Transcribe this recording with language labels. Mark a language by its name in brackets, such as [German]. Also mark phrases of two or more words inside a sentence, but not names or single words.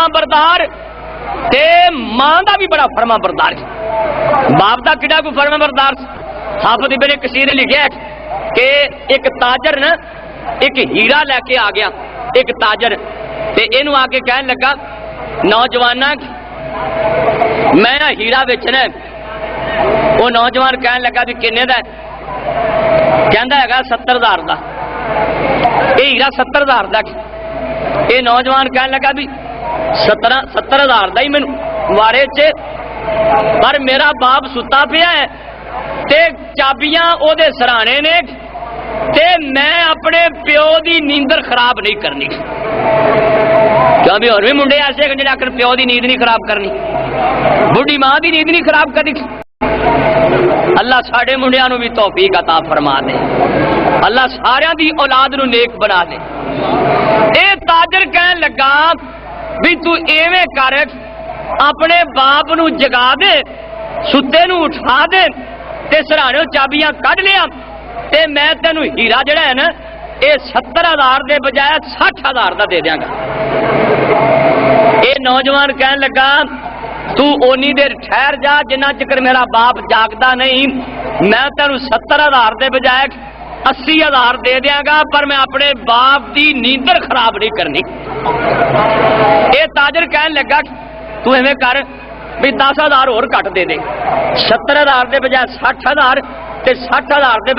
[Punjabi] بردار تے ماں دا بھی بڑا فرما بردار باپ دا کڈا کو فرما بردار [Urdu] حافظ ابن کثیر نے لکھا ہے کہ [Punjabi] ایک تاجر نا ایک ہیرا لے کے آ گیا ایک تاجر تے اینو آ کے کہنے لگا نوجواناں میں نا ہیرا [Urdu] بیچنا ہے وہ نوجوان کہنے لگا [Punjabi] بھی کنے دا ہے کہندا ہے 70,000 دا اے ہیرا 70,000 دا اے نوجوان کہنے لگا بھی 70,000 دا ہی مینوں وارے چ پر میرا باپ ستا پیا ہے تے چابیاں او دے سرانے نے تے میں اپنے پیو دی نیندر خراب نہیں کرنی کیوں بھی اور بھی منڈے ایسے کہ جنہیں آخر پیو دی نیند نہیں خراب کرنی بڑھی ماں دی نیند نہیں خراب کرنی اللہ ساڑے منڈیاں نو بھی توفیق عطا فرما دے اللہ ساریاں دی اولاد نو نیک بنا دے اے تاجر کہن لگا بھی تو ایویں کر اپنے باپ نو جگا دے ستے نو اٹھا دے تے سرانے چابیاں کڈ لیا تے میں تینو ہیرا جڑا ہے نا اے 70,000 دے بجائے 60,000 دا دے دیاں گا اے نوجوان کہن لگا تو اونی دیر ٹھہر جا جنہ چکر میرا باپ جاگدا نہیں میں تینو 70,000 دے بجائے 80,000 دے دیاں گا پر میں اپنے باپ دی نیندر خراب نہیں کرنی اے تاجر کہن لگا تو ایویں کر بھی 10,000 اور کٹ دے دے 70,000 دے بجائے 60,000 تے 60,000 دے